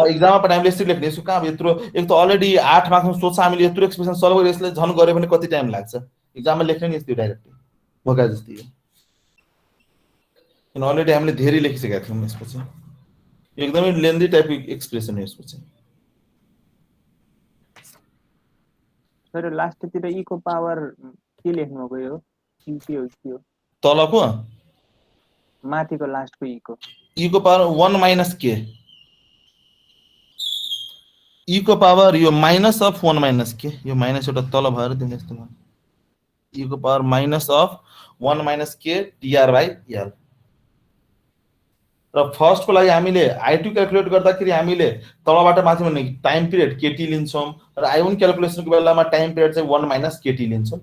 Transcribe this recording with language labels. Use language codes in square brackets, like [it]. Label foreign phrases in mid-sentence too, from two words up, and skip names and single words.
[ne] एक्जाममा पनि हामीले यसरी लेख्ने यसो कहाँ यत्रो एक त [en] already 8 marksमा [ne] सोध्छ हामीले यत्रो [en] expression solve [ne] गरेर यसले झन् गरे भने कति टाइम लाग्छ एक्जाममा लेख्ने नि यस्तो डाइरेक्टली भगा जस्तै हो किन अलरेडी हामीले धेरै लेखिसकेका थियौं यसपछि एकदमै [en] lengthy typeको expression [ne] हो यसको चाहिँ। सर लास्टतिर E को पावर के लेख्नु भएको यो के हो तलको माथिको लास्टको ई को ई को [en] power 1 minus K, [ne] ई को पावर यो [en] minus of 1 minus K, [ne] यो माइनस एउटा तल भएर दिने जस्तो भयो, ई को [en] power minus of 1 minus K TR by L. [ne] र फर्स्ट को लागि हामीले I2 क्याल्कुलेट गर्दाखेरि हामीले तलबाट माथि भन्ने [en] time period KT [ne] लिन्छौं र I1 क्याल्कुलेसनको बेलामा [en] time period [ne] चाहिँ [en] 1 minus KT [ne] लिन्छौं।